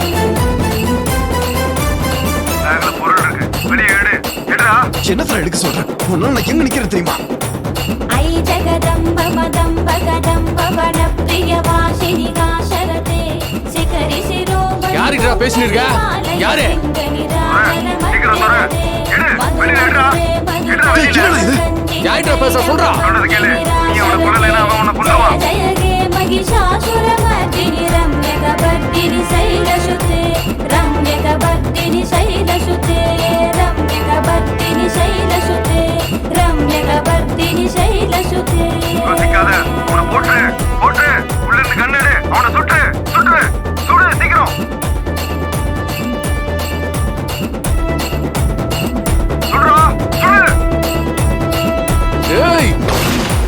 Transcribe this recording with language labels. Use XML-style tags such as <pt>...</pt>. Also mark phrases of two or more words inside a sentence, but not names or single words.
<ta>பேக்ல பொருள் இருக்கு, வெளியே எடு. எடுடா. என்னத்துல எடுக்க சொல்றேன்? உன்னால நான் எங்க நிக்கிறேன் தெரியுமா?</ta> <sa>ऐ जगदम्ब मदम्ब कदम्ब वनप्रियवासिनि नाशरते शिखरि शिरोमणि</sa> <ta>யாருடா பேசிட்டு இருக்க? யாரு? சீக்கிரம் தர. எடு, வெளியில எடுடா. எடுடா டேய், வெளியில. என்னடா இது? யாருடா பேச சொல்றா? சொல்றது கேளு. நீ அவனை கொல்லலைன்னா அவன் உன்னை கொல்லுவான்.</ta> <sa>जय गे महिषासुरमर्दिनि रम्यकपर्दिनि शैलसुते रम्यकपर्दिनि शैलसुते रम्यकपर्दिनि शैलसुते रम्यकपर्दिनि शैलसुते</sa> <ta>யோசிக்காத. அவனை போட்டுரு. போட்டுரு. உள்ள இருந்து கண்ணு எடு. அவனை சுட்டுரு. சுட்டுரு. சுடு சீக்கிரம். சுடுறா. சுடு. ஏய்</ta>